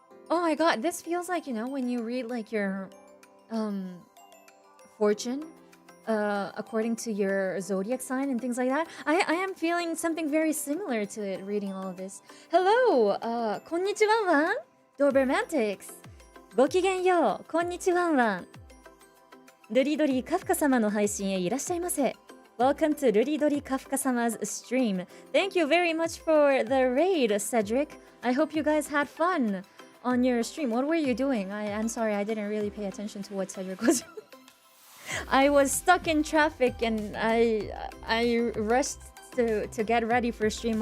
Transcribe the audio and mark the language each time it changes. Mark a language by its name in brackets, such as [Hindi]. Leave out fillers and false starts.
[English] Oh my god, this feels like, you know, when you read like your fortune according to your zodiac sign and things like that. I am feeling something very similar to it reading all of this. Hello, [Japanese] konnichiwa, [English] Dobermantics. [Japanese] ごきげんよう、こんにちはんわん。ルリドリカフカ様の配信へいらっしゃいませ。 [English] Welcome to Ruridori Kafka sama's stream. Thank you very much for the raid, Cedric. I hope you guys had fun on your stream. What were you doing? I'm sorry, I didn't really pay attention to what Cedric was doing. I was stuck in traffic and I rushed to get ready for stream.